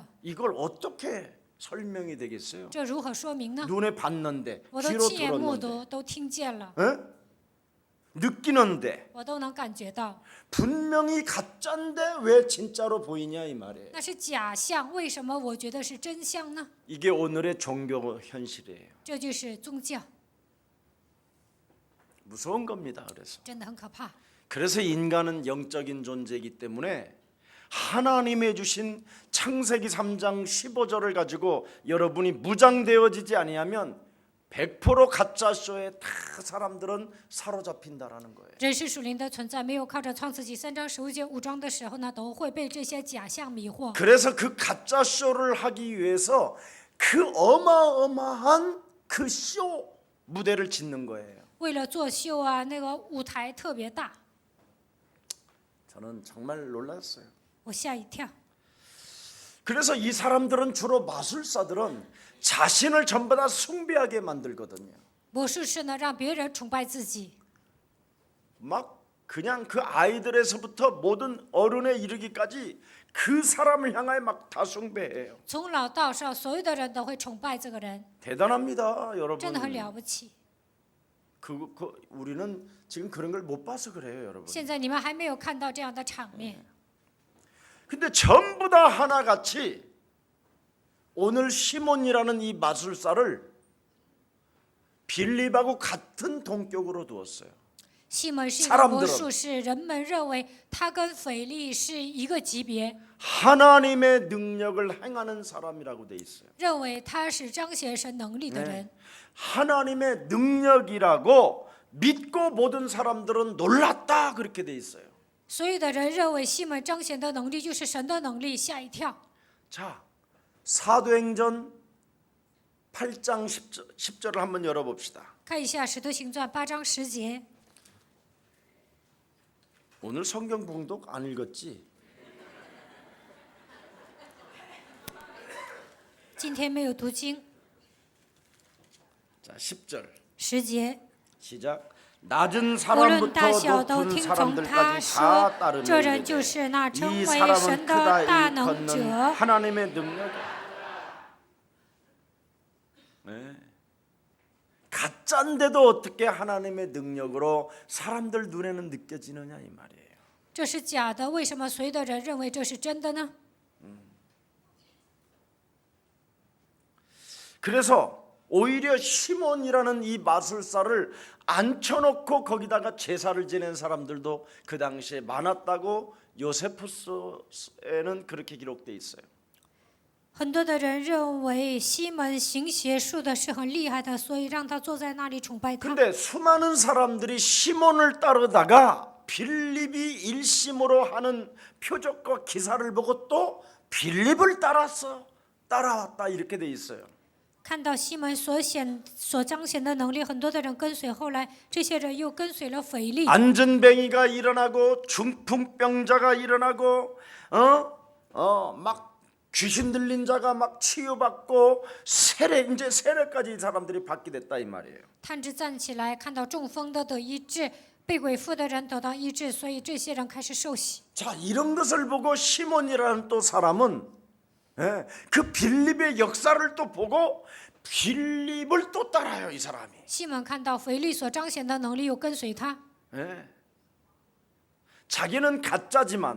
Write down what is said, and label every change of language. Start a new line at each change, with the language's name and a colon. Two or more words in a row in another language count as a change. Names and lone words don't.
Korean: 이걸 어떻게 설명이 되겠어요?
Chinese: 这如何说明呢？
Korean: 눈에 봤는데
Chinese: 我都
Korean: 귀로
Chinese: 亲眼目
Korean: 들었는데
Chinese: 睹，都听见了，
Korean: 에? 느끼는데
Chinese: 我都能感觉到，
Korean: 분명히 가짜인데 왜 진짜로 보이냐 이 말이에요.
Chinese: 那是假象，为什么我觉得是真相呢？
Korean: 이게 오늘의 종교 현실이에요.
Chinese: 这就是宗教，
Korean: 무서운 겁니다. 그래서
Chinese: 真的很可怕。
Korean: 그래서 인간은 영적인 존재이기 때문에 하나님의 주신 창세기 3장 15절을 가지고 여러분이 무장되어지지 아니하면 100% 가짜 쇼에 다 사람들은 사로잡힌다라는 거예요.
Chinese: 人是属灵的存在，没有靠着创世纪3章15节5章的时候呢，都会被这些假象迷惑。
Korean: 그래서 그 가짜 쇼를 하기 위해서 그 어마어마한 그 쇼 무대를 짓는 거예요.
Chinese: 为了作秀啊，那个舞台特别大，
Korean: 저는 정말 놀랐어요.
Chinese: 我吓一跳。
Korean: 그래서 이 사람들은 주로 마술사들은 자신을 전부 다 숭배하게 만들거든요.
Chinese: 魔术师呢，让别人崇拜自己，
Korean: 막 그냥 그 아이들에서부터 모든 어른에 이르기까지 그 사람을 향하여 막 다 숭배해요.
Chinese: 从老到少，所有的人都会崇拜这个人，
Korean: 대단합니다,
Chinese: 真的很
Korean: 여러분.
Chinese: 了不起。
Korean: 우리는 지금 그런 걸 못 봐서 그래요, 여러분.
Chinese: 现在你们还没有看到这样的场面，
Korean: 근데 전부 다 하나같이 오늘 시몬이라는 이 마술사를 빌립하고 같은 동격으로 두었어요.
Chinese: 西门是一个
Korean: 사람들은
Chinese: 魔术师，人们认为他跟腓力是一个级别，
Korean: 하나님의 능력을 행하는 사람이라고 돼 있어요.
Chinese: 认为他是彰显神能力的人。
Korean: 하나님의 능력이라고 믿고 모든 사람들은 놀랐다 그렇게 돼 있어요.
Chinese: 所有的人认为西门彰显的能力就是神的能力，吓一跳。
Korean: 자, 사도행전 8장 10절을 한번 열어봅시다.
Chinese: 看一下《使徒行传》8章10节。
Korean: 오늘 성경 봉독 안 읽었지?
Chinese: 今天没有读经。
Korean: 자, 10절
Chinese: 10节，
Korean: 시작. 낮은
Chinese: 无论大
Korean: 사람부터
Chinese: 小都
Korean: 높은
Chinese: 听从他
Korean: 사람들까지
Chinese: 说
Korean: 다 ， 따르는
Chinese: 这人
Korean: 이들에게
Chinese: 就是那称
Korean: 이
Chinese: 为
Korean: 사람은
Chinese: 神的
Korean: 크다
Chinese: 大能
Korean: 일컫는
Chinese: 者。
Korean: 하나님의 능력. 네. 가짜인데도 어떻게 하나님의 능력으로 사람들 눈에는 느껴지느냐 이 말이에요.
Chinese: 这是假的，为什么所有的人认为这是真的呢？
Korean: 그래서 오히려 시몬이라는 이 마술사를 앉혀놓고 거기다가 제사를 지낸 사람들도 그 당시에 많았다고 요세푸스에는 그렇게 기록돼 있어요.
Chinese: 很多的人认为西门行邪术的是很厉害的，所以让他坐在那里崇拜他。
Korean: 근데 수많은 사람들이 시몬을 따르다가 빌립이 일심으로 하는 표적과 기사를 보고 또 빌립을 따라왔다 이렇게 돼 있어요.
Chinese: 看到西门所彰显的能力，很多的人跟随，后来这些人又跟随了腓力。
Korean: 안전뱅이가 일어나고 중풍병자가 일어나고 막 귀신 들린 자가 막 치유받고 이제 세례까지 이 사람들이 받게 됐다 이 말이에요.
Chinese: 探子站起来，看到中风的得医治，被鬼附的人得到医治，所以这些人开始受洗。
Korean: 자, 이런 것을 보고 시몬이라는 또 사람은 그 빌립의 역사를 또 보고 빌립을 또 따라요 이 사람이.
Chinese: 西门看到腓力所彰显的能力，又跟随他，
Korean: 자기는 가짜지만